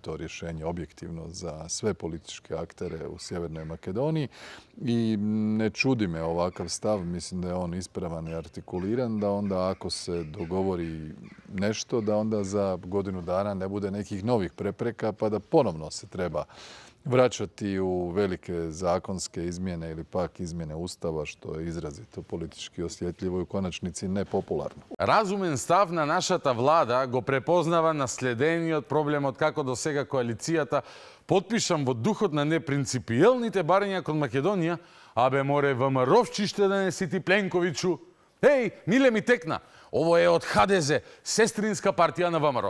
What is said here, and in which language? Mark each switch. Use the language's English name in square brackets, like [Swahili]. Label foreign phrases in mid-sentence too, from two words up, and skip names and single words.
[Croatian] to rješenje objektivno za sve političke aktere u Sjevernoj Makedoniji i ne čudi me ovakav stav, mislim da je on ispravan i artikuliran, da onda ako se dogovori nešto, da onda za godinu dana ne bude nekih novih prepreka pa da ponovno se treba vraćati u velike zakonske izmjene ili pak izmjene Ustava, što je izrazito politički osjetljivo i u konačnici nepopularno. [Macedonian] Разумен став на нашата влада го препознава наследениот проблемот како до сега коалицијата подпишам во духот на непринципиелните барања кон Македонија, абе море ВМРО-вчиште да не си ти Пленковиќу. Еј, миле ми текна, ово е од ХДЗ, сестринска партија на ВМРО.